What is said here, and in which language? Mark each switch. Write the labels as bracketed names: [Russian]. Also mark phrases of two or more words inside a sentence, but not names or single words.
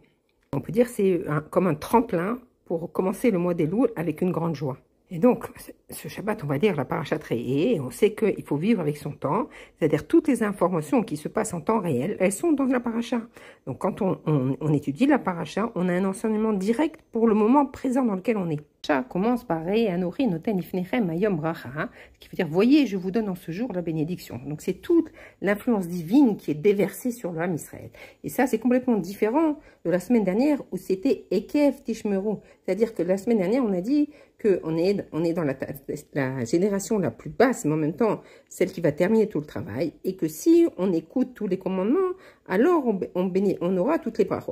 [French] On peut dire que c'est comme un tremplin pour commencer le mois d'Elul avec une grande joie. Et donc, ce Shabbat, on va lire la Parashat Re'eh, et on sait qu'il faut vivre avec son temps, c'est-à-dire toutes les informations qui se passent en temps réel, elles sont dans la Parasha. Donc, quand on étudie la Parasha, on a un enseignement direct pour le moment présent dans lequel on est. Ça commence par [Hebrew] ראה נותן לפניכם היום ברכה, [French] qui veut dire, voyez, je vous donne en ce jour la bénédiction. Donc, c'est toute l'influence divine qui est déversée sur le [Hebrew] עם ישראל. [French] Et ça, c'est complètement différent de la semaine dernière où c'était [Hebrew] עקב תשמרו. [French] C'est-à-dire que la semaine dernière, on a dit qu'on est dans la génération la plus basse, mais en même temps, celle qui va terminer tout le travail, et que si on écoute tous les commandements, alors on aura toutes les brachot.